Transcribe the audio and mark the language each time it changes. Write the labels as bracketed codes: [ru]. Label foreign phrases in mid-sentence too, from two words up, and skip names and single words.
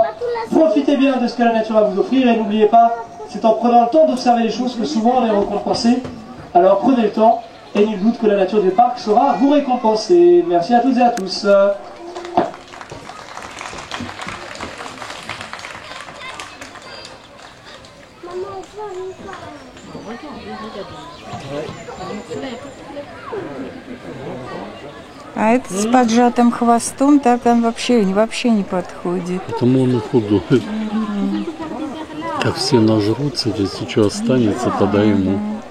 [fr] Profitez bien de ce que la nature va vous offrir et n'oubliez pas, c'est en prenant le temps d'observer les choses que souvent on est récompensé. Alors prenez le temps et nul doute que la nature du parc saura vous récompenser. Merci à toutes et à tous. Maman, [ru] А этот с поджатым хвостом, так он вообще не подходит. Потому он и худой. Как все нажрутся, если что останется, тогда ему.